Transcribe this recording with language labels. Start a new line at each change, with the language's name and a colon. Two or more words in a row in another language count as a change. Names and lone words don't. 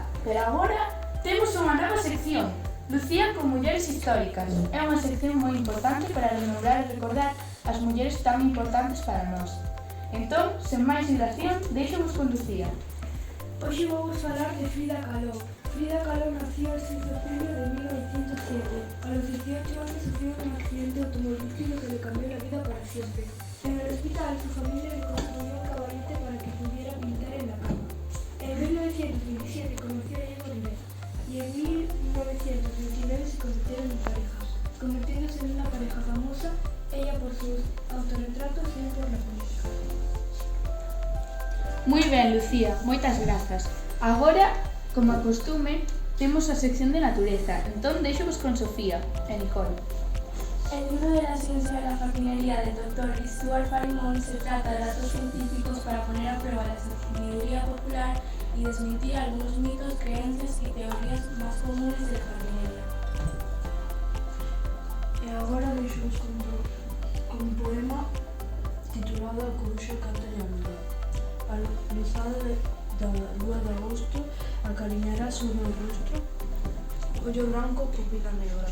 Galician: Pero agora temos unha nova sección, Lucía con mulleres históricas. É unha sección moi importante para remembrar e recordar as mulleres tan importantes para nós. Entón, sen máis dilación, deixamos con Lucía. Hoxe vou falar de
Spanish: Frida Kahlo. Frida Kahlo nació el 6 de julio de 1907. A los 18 años sufrió un accidente automovilístico que le cambió la vida para siempre. En el hospital, su familia le construyó un caballete para que pudiera pintar en la cama. En 1927 conoció a Diego Rivera y en 1929 se convirtieron en pareja, convirtiéndose en una pareja famosa, ella por sus autorretratos y él por la política.
Galician: Moi ben, Lucía, moitas grazas. Agora, como a costume, temos a sección de natureza, entón deixovos con Sofía e Nicole.
Spanish: El libro de la ciencia de la jardinería del Dr. Stuart Farimon se trata de datos científicos para poner a prueba la sabiduría popular y desmentir algunos mitos, creencias y teorías más comunes de la jardinería.
Galician: E agora deixamos con un poema titulado A coruxa canta e anda. A luzada da lúa de agosto acariñará sobre o meu rostro, ollo branco, pupila negra.